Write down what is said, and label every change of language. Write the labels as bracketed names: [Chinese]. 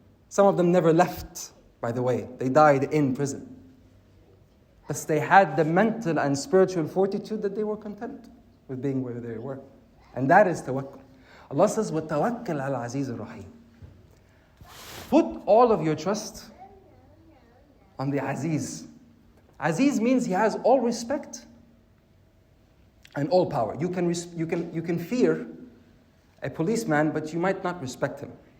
[English] Some of them never left, by the way. They died in prison. But they had the mental and spiritual fortitude that they were content with being where they were. And that is tawakkul. Allah says, [Arabic] وَتَوَكَّلْ عَلَى الْعَزِيزِ الرَّحِيمِ. [English] Put all of your trust on the Aziz. Aziz means He has all respect and all power. You can fear a policeman, but you might not respect him.